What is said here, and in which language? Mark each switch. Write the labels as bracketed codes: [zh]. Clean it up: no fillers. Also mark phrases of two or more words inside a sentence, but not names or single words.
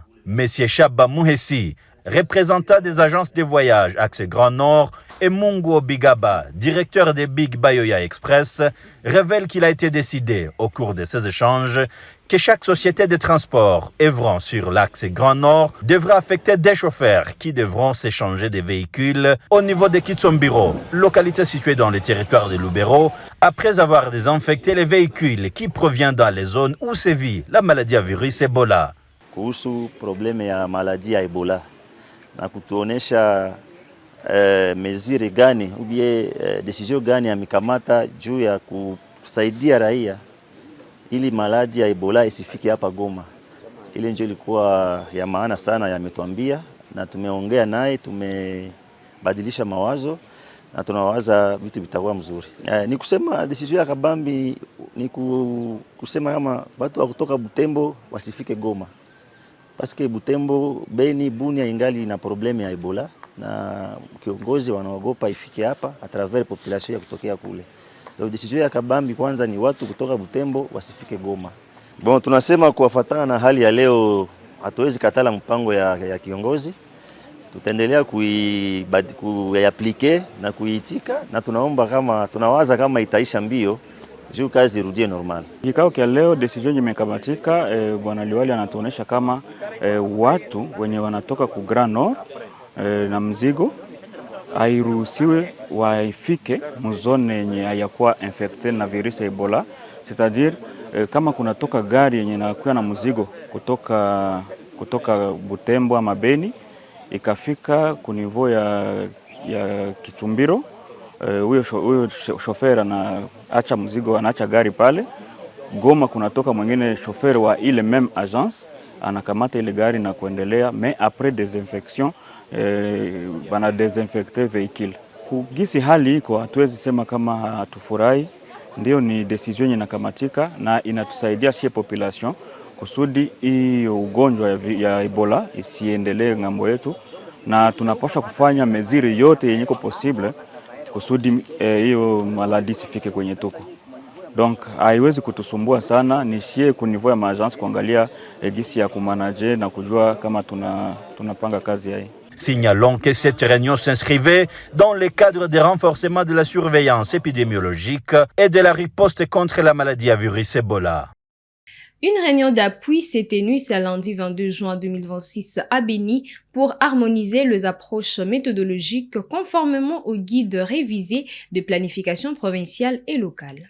[fr] Monsieur Chaba Mouhessi, représentant des agences de voyage Axe Grand Nord, et Mungo Bigaba, directeur des Big Bayoya Express, révèle qu'il a été décidé, au cours de ces échanges, que chaque société de transport œuvrant sur l'axe Grand Nord devra affecter des chauffeurs qui devront s'échanger des véhicules au niveau de Kitsombiro, localité située dans le territoire de Lubero, après avoir désinfecté les véhicules qui proviennent dans les zones où sévit la maladie à virus Ebola. [sw] Kuhusu probleme ya maladie ya Ebola na kutuonesha mesure gani ubie decision gani amekamata juu ya kusaidia raia ili maladhi ya Ebola isifike hapa Goma. Ile ndio ilikuwa ya maana sana, yametuambia na tumeongea naye, tumebadilisha mawazo na tunawaza vitu vitakuwa mzuri. Ni kusema decision ya kabambi ni kusema kama watu wa kutoka Butembo wasifike Goma. Paske Butembo, Beni, Bunia ingali na problemi ya Ebola na kiongozi wanaogopa ifike hapa [fr] a travers [sw] population ya kutokea kule. Ndio decision ya kabambi kwanza ni watu kutoka Butembo wasifike Goma. Bon, tunasema kuwafuatana na hali ya leo hatuwezi katala mpango ya kiongozi tutaendelea kuiaplike na kuiitika, na tunawaza kama itaisha mbio juu kazi irudie normal. Kikao kia leo decision imekamatika. Bwana Liwali anatuonesha kama watu wenye wanatoka ku Grand Nord na mzigo hairuhusiwe waifike muzone yenye hayakuwa infected na virusi Ebola, c'est-à-dire kama kunatoka gari yenye inakuwa na mzigo kutoka Butembo ama Beni ikafika kunivo ya Kitumbiro, huyo shofera anaacha mzigo, anaacha gari pale Goma, kunatoka mwingine shofera wa ile [fr] même agence [sw] anakamata ile gari na kuendelea, [fr] mais après désinfection bana desinfecte vehicle. [sw] Kugisi hali iko, hatuwezi sema kama hatufurahi. Ndio ni decision inakamatika na inatusaidia shie population kusudi hiyo ugonjwa ya Ebola isiendelee ngambo yetu, na tunapaswa kufanya meziri yote yenye possible kusudi hiyo maladi sifike kwenye tuko. Donc haiwezi kutusumbua sana, ni shie kunivua ya maagence kuangalia gisi ya kumanage na kujua kama tunapanga kazi hii. [fr] Signalons que cette réunion s'inscrivait dans le cadre des renforcements de la surveillance épidémiologique et de la riposte contre la maladie à virus Ebola. Une réunion d'appui s'est tenue ce lundi 22 juin 2026 à Béni pour harmoniser les approches méthodologiques conformément au guide révisé de planification provinciale et locale.